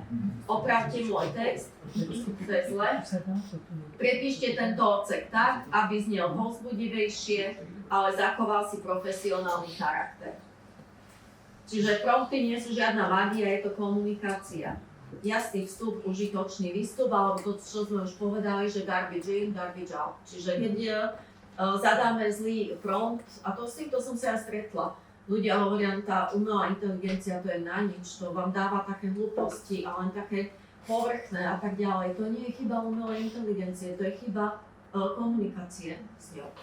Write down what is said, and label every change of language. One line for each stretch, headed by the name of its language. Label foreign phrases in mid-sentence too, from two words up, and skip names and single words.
Slovak: Opravte môj text, to je zle. Prepíšte tento odsek tak, aby znel povzbudivejšie, ale zachoval si profesionálny charakter. Čiže prompty nie sú žiadna magia, je to komunikácia. Jasný vstup, užitočný výstup, alebo to, čo sme už povedali, že
English: garbage in, garbage out.
Slovak: Čiže keď zadáme zlý prompt, a to s týmto som sa aj stretla. Ľudia hovoria, tá umelá inteligencia to je na nič, to vám dáva také hlúposti a len také povrchné a tak ďalej. To nie je chyba umelej inteligencie, to je chyba komunikácie s ňou.